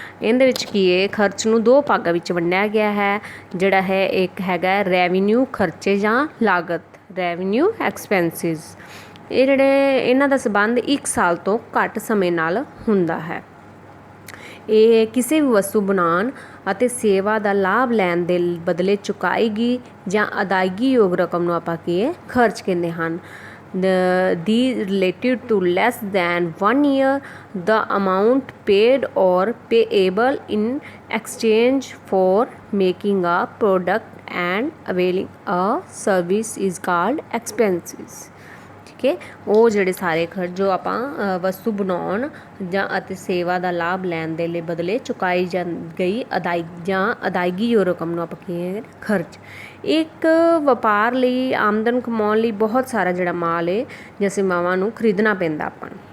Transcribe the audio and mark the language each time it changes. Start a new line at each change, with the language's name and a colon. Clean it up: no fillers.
Punjabi: ਇਹਦੇ ਵਿੱਚ ਕੀ ਹੈ, ਖਰਚ ਨੂੰ ਦੋ ਭਾਗਾਂ ਵਿੱਚ ਵੰਡਿਆ ਗਿਆ ਹੈ। ਜਿਹੜਾ ਹੈ ਇੱਕ ਹੈਗਾ ਰੈਵਨਿਊ ਖਰਚੇ ਜਾਂ ਲਾਗਤ, ਰੈਵਨਿਊ ਐਕਸਪੈਂਸਿਸ। ਇਹ ਜਿਹੜੇ ਇਹਨਾਂ ਦਾ ਸੰਬੰਧ 1 ਸਾਲ ਤੋਂ ਘੱਟ ਸਮੇਂ ਨਾਲ ਹੁੰਦਾ ਹੈ। ਇਹ ਕਿਸੇ ਵੀ ਵਸਤੂ ਬਣਾਉਣ ਅਤੇ ਸੇਵਾ ਦਾ ਲਾਭ ਲੈਣ ਦੇ ਬਦਲੇ ਚੁਕਾਈ ਜਾਂ ਅਦਾਇਗੀਯੋਗ ਰਕਮ ਨੂੰ ਆਪਾਂ ਕੀ ਹੈ, ਖਰਚ ਕਹਿੰਦੇ ਹਨ।
English: These related to less than 1 year, the amount paid or payable in exchange for making a product and availing a service is called expenses।
Punjabi: ਠੀਕ ਹੈ, ਉਹ ਜਿਹੜੇ ਸਾਰੇ ਖਰਚ ਜੋ ਆਪਾਂ ਵਸਤੂ ਬਣਾਉਣ ਜਾਂ ਅਤੇ ਸੇਵਾ ਦਾ ਲਾਭ ਲੈਣ ਦੇ ਲਈ ਬਦਲੇ ਚੁਕਾਈ ਗਈ ਅਦਾਇਗੀ ਰਕਮ ਨੂੰ ਆਪਾਂ ਕੀ ਖਰਚ। ਇੱਕ ਵਪਾਰ ਲਈ ਆਮਦਨ ਕਮਾਉਣ ਲਈ ਬਹੁਤ ਸਾਰਾ ਜਿਹੜਾ ਮਾਲ ਹੈ ਜਾਂ ਸੇਵਾਵਾਂ ਨੂੰ ਖਰੀਦਣਾ ਪੈਂਦਾ ਆਪਾਂ ਨੂੰ।